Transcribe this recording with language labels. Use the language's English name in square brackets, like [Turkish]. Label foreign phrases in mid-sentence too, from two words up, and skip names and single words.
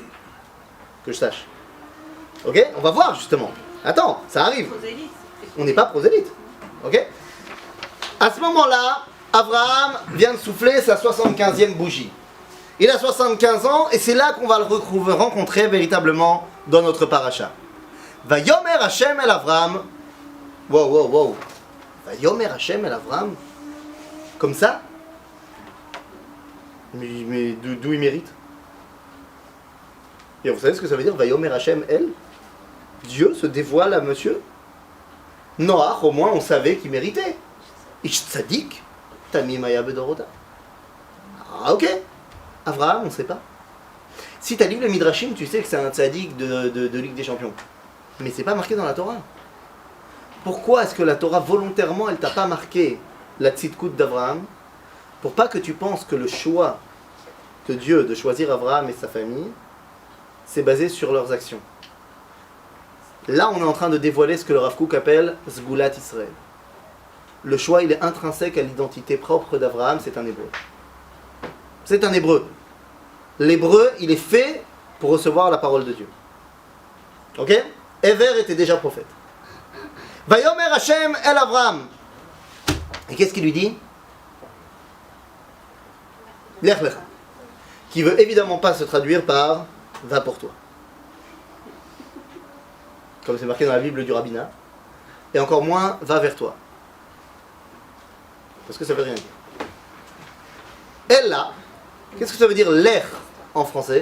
[French] Que je sache. Ok? On va voir justement. Attends, ça arrive. On n'est pas prosélyte. Ok? À ce moment-là, Abraham vient de souffler sa 75e bougie. Il a 75 ans et c'est là qu'on va le rencontrer véritablement dans notre paracha. [Hebrew] ויאמר השם אל אברם. [French] Wow. [Hebrew] ויאמר השם אל אברם. [French] Comme ça? Mais d'où il mérite? Et vous savez ce que ça veut dire? [Hebrew] ויאמר השם אל? [French] Dieu se dévoile à monsieur? Noach, au moins, on savait qu'il méritait. [Hebrew] איש צדיק, תמים היה בדורותיו. [French] Ah, ok. Abraham, on ne sait pas. Si tu as lu le Midrashim, tu sais que c'est un tzadik de Ligue des Champions. Mais c'est pas marqué dans la Torah. Pourquoi est-ce que la Torah, volontairement, elle t'a pas marqué la tzidkout d'Abraham? Pour pas que tu penses que le choix de Dieu de choisir Abraham et sa famille, c'est basé sur leurs actions. Là, on est en train de dévoiler ce que le Rav Kook appelle [Hebrew] סגולת ישראל. [French] Le choix, il est intrinsèque à l'identité propre d'Abraham, c'est un hébreu. C'est un hébreu. L'hébreu, il est fait pour recevoir la parole de Dieu. Ok? Ever était déjà prophète. [Hebrew] ויאמר השם אל אברהם. [French] Et qu'est-ce qu'il lui dit? [Hebrew] לך לך. [French] Qui veut évidemment pas se traduire par va pour toi. Comme c'est marqué dans la Bible du rabbinat. Et encore moins va vers toi. Parce que ça veut rien dire. Elle là, qu'est-ce que ça veut dire lech en français?